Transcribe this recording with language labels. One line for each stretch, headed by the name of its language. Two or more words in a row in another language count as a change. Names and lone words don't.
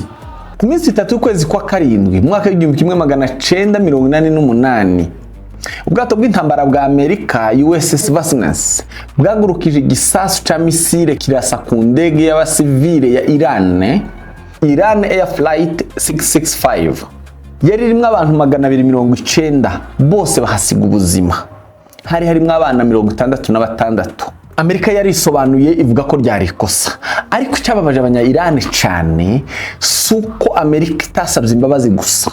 Rundi: Ku minsi 3 y'ukwezi kwa karindwi mu mwaka w'1988 ubwato bw'intambara bwa Amerika USS Vasnas bwagurukije igisasu ca misile kirasa ku ndege y'abasivile ya Iran Air Flight 665. Yari irimo abantu 290, bose bahasiga ubuzima. Hari harimo abana 66. Amerika yari isobanuye ivuga ko ryari ikosa, ariko cyababaje abanya-Iran cyane suko Amerika itasabye imbabazi gusa.